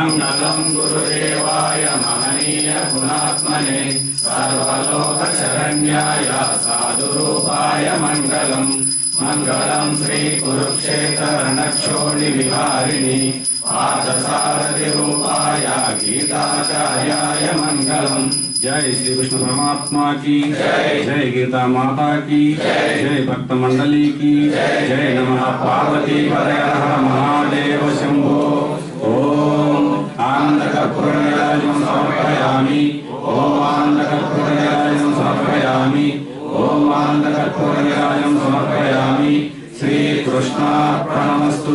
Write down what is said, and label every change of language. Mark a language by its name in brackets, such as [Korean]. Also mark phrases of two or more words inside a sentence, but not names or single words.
[Sanskrit] మంగళం గురుదేవాయ మహనీయ గుణాత్మనే సర్వలోకశరణ్యాయ సాధురూపాయ మంగళం మంగళం శ్రీ కురుక్షేత్ర రణక్షోణి విహారిణి పార్థసారథి రూపాయ గీతాచార్యాయ మంగళం। [Hindi] जय श्री कृष्ण परमात्मा की जय, जय गीता माता की जय, जय भक्त मंडली की जय, [Sanskrit] नमः पार्वती पतये हर हर महादेव शंभो। ओम आनंदकर्पूरनीराजनं समर्पयामि, ओम आनंदकर्पूरनीराजनं समर्पयामि, ओम आनंदकर्पूरनीराजनं समर्पयामि। श्री कृष्णार्पणमस्तु।